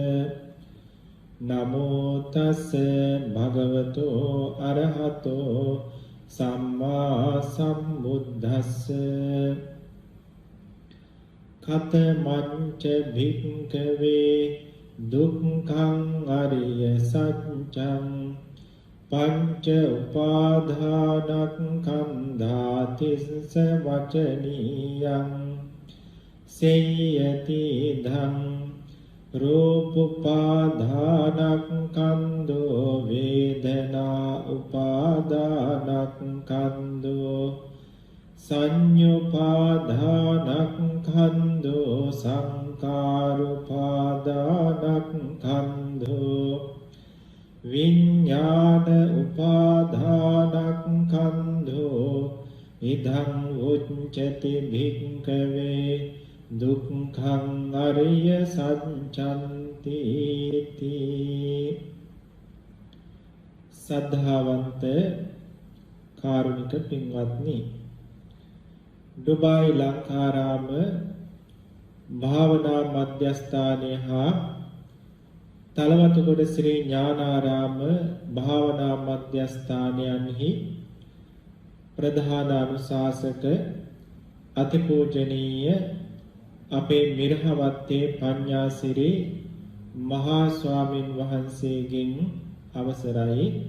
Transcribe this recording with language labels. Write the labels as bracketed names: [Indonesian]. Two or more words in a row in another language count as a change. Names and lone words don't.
[Pali] නමෝ තස්ස භගවතු අරහතෝ සම්මා සම්බුද්දස්ස කතමංච භික්ඛවේ දුක්ඛං අරිය සත්‍යං පංච උපාදානස්කන්ධා තිස්ස වචනීයං සේයති ධම් රූප උපාදානස්කන්ධෝ වේදනා උපාදානස්කන්ධෝ සංඤ්ඤුපාදානස්කන්ධෝ සංඛාරුපාදානස්කන්ධෝ විඤ්ඤාණ උපාදානස්කන්ධෝ ඉදං උච්චති භික්ඛවේ දුක්ඛං අරිය සත්‍යන්ති [Sinhala] සද්ධාවන්ත කාරුණික පින්වත්නි, ඩුබායි ලංකාරාම භාවනා මධ්‍යස්ථානය හා තලවතුගොඩ ශ්‍රී ඥානාරාම භාවනා මධ්‍යස්ථානයන්හි ප්‍රධාන අනුශාසක අතිපූජනීය අපේ මිරහවත්තේ පඤ්ඤාසිරි මහා ස්වාමින් වහන්සේගෙන් අවසරයි.